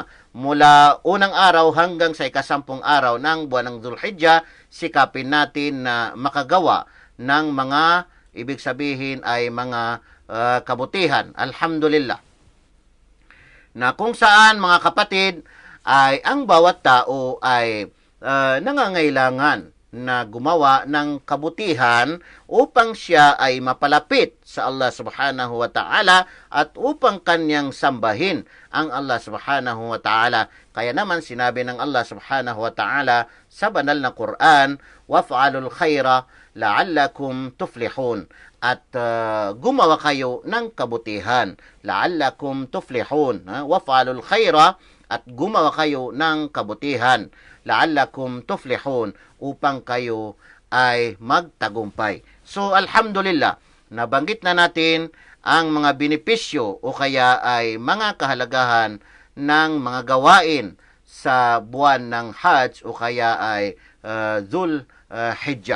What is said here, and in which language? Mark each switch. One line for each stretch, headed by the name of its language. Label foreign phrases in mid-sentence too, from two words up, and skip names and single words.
Filipino: Mula unang araw hanggang sa ika-10 araw ng buwan ng Dhul-Hijjah, sikapin natin na makagawa ng mga, ibig sabihin ay mga kabutihan. Alhamdulillah. Na kung saan mga kapatid ay ang bawat tao ay nangangailangan na gumawa ng kabutihan upang siya ay mapalapit sa Allah
Arabic: سبحانه وتعالى
Filipino: at upang kanyang sambahin ang Allah
Arabic: سبحانه وتعالى.
Filipino: Kaya naman sinabi ng Allah
Arabic: سبحانه وتعالى
Filipino: sa banal na Quran,
Arabic: وافعلوا الخير لعلكم تفلحون.
Filipino: At gumawa kayo ng kabutihan,
Arabic: لعلكم تفلحون. وافعلوا الخير,
Filipino: at gumawa kayo ng kabutihan,
Arabic: لعلكم تفلحون,
Filipino: upang kayo ay magtagumpay. So, alhamdulillah, nabanggit na natin ang mga benepisyo o kaya ay mga kahalagahan ng mga gawain sa buwan ng Hajj o kaya ay Dhul Hijjah.